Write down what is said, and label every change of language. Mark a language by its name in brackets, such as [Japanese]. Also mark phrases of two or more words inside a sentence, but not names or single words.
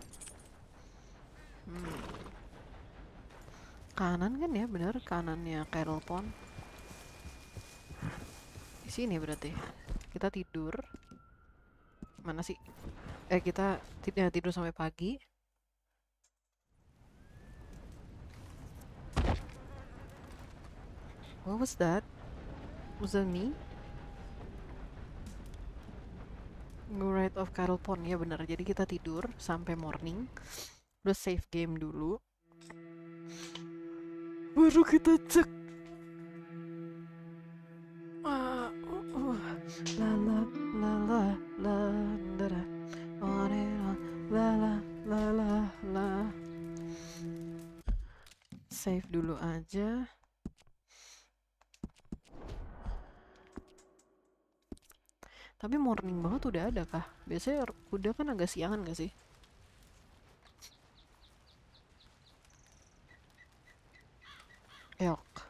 [Indonesian] Kanan kan ya, bener kanannya Cattle Pond. Di sini berarti. Kita tidur. Mana sih? Kita tidur sampai pagi. [English] What was that? Was that me? Go right of Cattle Pond, [Indonesian] ya bener. Jadi kita tidur sampai morning. Terus save game dulu. Baru kita cek. La la la la la la la [English] on and on la la la la la. [Indonesian] Save dulu aja. Tapi morning banget udah ada kah? Biasanya udah kan agak siangan gak sih? Elk.